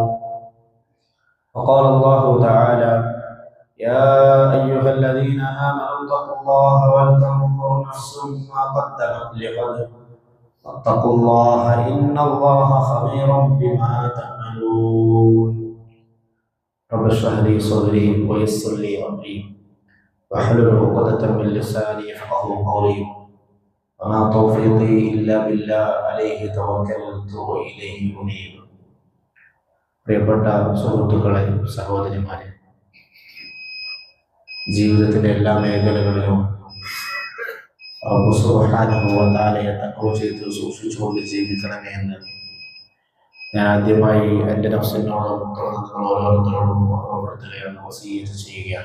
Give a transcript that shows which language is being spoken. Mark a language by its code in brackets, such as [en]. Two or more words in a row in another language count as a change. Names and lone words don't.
[ar] وقال الله تعالى: يا أيها الذين آمنوا اتقوا الله ولتنظر نفس ما قدمت لغد واتقوا الله إن الله خبير بما تعملون. رب اشرح لي صدري ويسر لي أمري واحلل عقدة من لساني يفقهوا قولي وما توفيقي إلا بالله عليه توكلت وإليه أنيب. [ml] പ്രിയപ്പെട്ട സുഹൃത്തുക്കളെ, സഹോദരിമാരെ, ജീവിതത്തിലെ എല്ലാ മേഖലകളിലും റബ്ബ് [ar] سبحانه وتعالى [ml] തഖ്വ ചെയ്ത് സൂക്ഷിച്ചുകൊണ്ട് ജീവിക്കണമേ എന്ന് ഞാൻ ആദ്യമായി എൻ്റെ നഫ്സിനോടും നിങ്ങൾ ഓരോരുത്തരോടും ഓർമ്മപ്പെടുത്തുകയാണ്, വസിയ്യത്ത് ചെയ്യുകയാണ്.